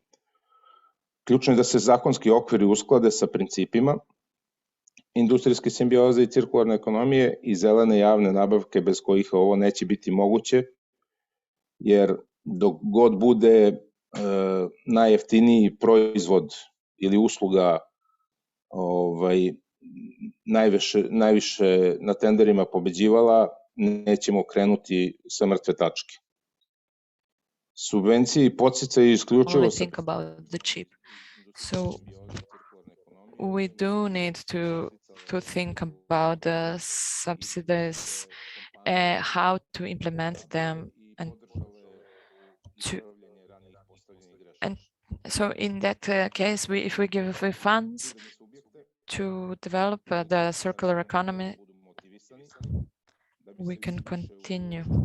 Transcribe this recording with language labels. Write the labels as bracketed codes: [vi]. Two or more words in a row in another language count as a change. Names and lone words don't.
[sr] Ključno je da se zakonski okviri usklade sa principima industrijske simbioze i cirkularne ekonomije i zelene javne nabavke, bez kojih ovo neće biti moguće, jer dok god bude najjeftiniji proizvod ili usluga najviše na tenderima pobeđivala, nećemo krenuti sa mrtve tačke. Subvencije i podsticaji isključivo... [en] Only think about the chip. So we do need to think about the subsidies, how to implement them, and so in that case, if we give funds to develop the circular economy, we can continue.